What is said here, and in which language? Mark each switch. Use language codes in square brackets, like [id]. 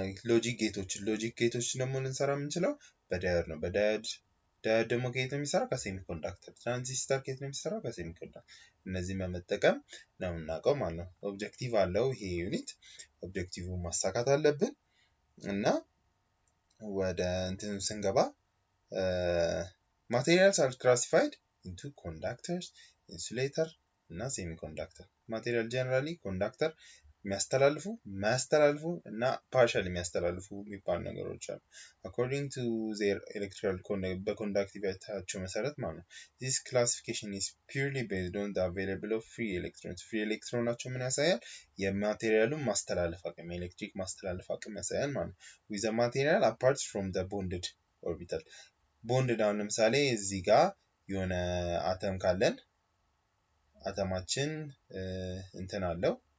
[am] ሎጂክ ጌቶች ደግሞ ልንሰራ የምንችለው በዳዮድ ነው። በዳዮድ ደግሞ ከየት ነው የሚሰራው ከሴሚኮንዳክተር ትራንዚስተር ከየት ነው የሚሰራው ከሴሚኮንዳክተር እነዚህን በመጠቀም ነው የምናውቀው ማለት ነው። ኦብጀክቲቭ አለው ይሄ ዩኒት ኦብጀክቲቭን ማሳካት አለብን እና ወደ እንትን ስንገባ [en] materials are classified into conductors, insulator [am] እና semiconductor. [en] Material generally conductor [am] የሚያስተላልፉ እና [en] partially [am] የሚያስተላልፉ የሚባሉ ነገሮች አሉ [en] according to their electrical [am] በኮንዳክቲቪቲያቸው መሰረት ማለት ነው። [en] This classification is purely based on the available of free electrons. [am] free electronናቸው ምን ያሳያል የማቴሪያሉን ማስተላለፍ አቅም ኤሌክትሪክ ማስተላለፍ አቅም ያሳያል ማለት ነው። [en] with the material apart from the bonded orbital [am] ቦንድድ አሁን ለምሳሌ እዚህ ጋር የሆነ አተም ካለን አተማችን እንትን አለው